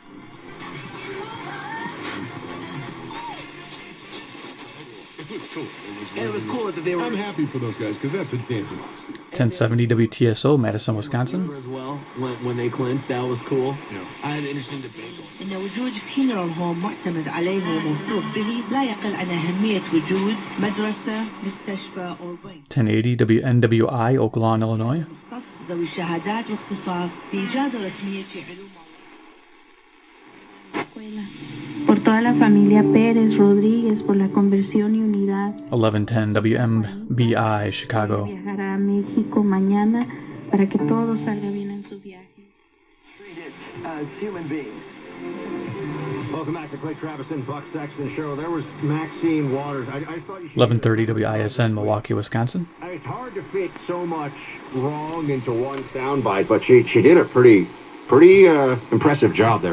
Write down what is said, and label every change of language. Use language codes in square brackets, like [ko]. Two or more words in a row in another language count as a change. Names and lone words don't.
[en] it was cool that they were. I'm happy for those guys because that's a damn democracy. 1070 WTSO, Madison, Wisconsin. As well, when they clinched, that was cool. Yeah. I had an interesting debate. [ar] إن وجود [en] funeral home [ar] معتمد عليه وموثوق به لا يقل عن أهمية وجود مدرسة مستشفى أو بنك. [en] 1080 WNWI, Oak Lawn, Illinois. [ar] مختص ذوي الشهادات واختصاص بإجازة رسمية في علوم. [es] Por toda la familia Pérez Rodríguez por la conversión y unidad. 1110 WMBI, Chicago. Viajará a México mañana para que todo salga bien en su viaje. [en] Treated as human beings. Welcome back to Clay Travis and Buck Sexton show. There was Maxine Waters. I thought you 1130 WISN, Milwaukee, Wisconsin. It's hard to fit so much wrong into one soundbite, but she did a pretty impressive job there.